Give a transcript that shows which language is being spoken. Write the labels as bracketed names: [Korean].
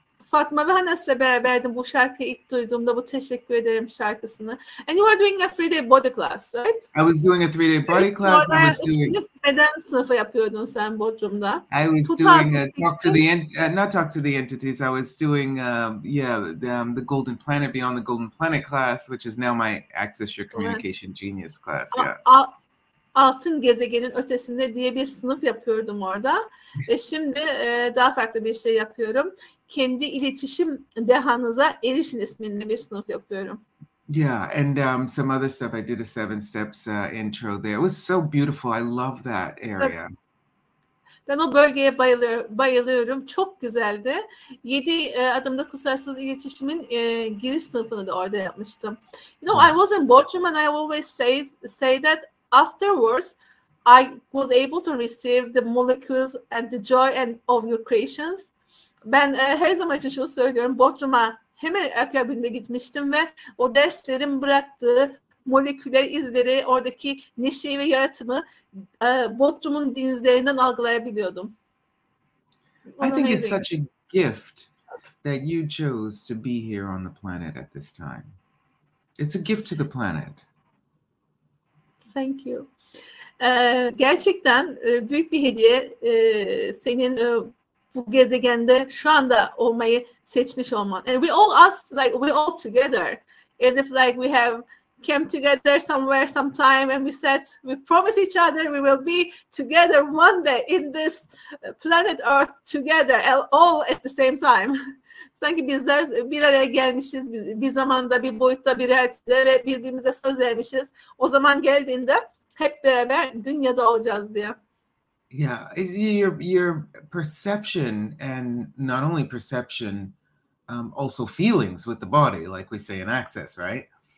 [Turkish] Fatma ve Hannes'le beraberdim bu şarkıyı ilk duyduğumda, bu teşekkür ederim şarkısını. [English] And you were doing a 3-day body class, right? I was doing a 3-day body class. I was doing [Turkish] beden sınıfı yapıyordun sen Bodrum'da. [English] I was doing not talk to the entities. I was doing the Golden Planet, Beyond the Golden Planet class, which is now my Access Your Communication Genius class. Yeah. [Turkish] Altın gezegenin ötesinde diye bir sınıf yapıyordum orada ve şimdi daha farklı bir şey yapıyorum. Kendi iletişim dehanıza erişin isminde bir sınıf yapıyorum. [English] Yeah, and some other stuff. I did a 7 steps intro there. It was so beautiful. I love that area. [Turkish] Ben o bölgeye bayılıyorum. Çok güzeldi. 7 adımda kusursuz iletişimin giriş sınıfını da orada yapmıştım. [English] You know, I was in Bodrum and I always say that afterwards I was able to receive the molecules and the joy of your creations. [Turkish] Ben her zaman için şunu söylüyorum. Bodrum'a hemen akabinde gitmiştim ve o derslerin bıraktığı moleküler izleri, oradaki neşeyi ve yaratımı Bodrum'un denizlerinden algılayabiliyordum. [English] I think it's such a gift that you chose to be here on the planet at this time. It's a gift to the planet. Thank you. [Turkish] Gerçekten büyük bir hediye senin bu gezegende şu anda olmayı seçmiş olman. [English] And we all we're all together, as if like we have came together somewhere sometime and we promise each other we will be together one day in this planet Earth together, all at the same time. [Turkish] Sanki bizler bir araya gelmişiz, bir zamanda, bir boyutta, bir realitede ve birbirimize söz vermişiz. O zaman geldiğinde hep beraber dünyada olacağız diye. [English] Yeah, your perception, and not only perception, also feelings with the body, like we say in Access, right?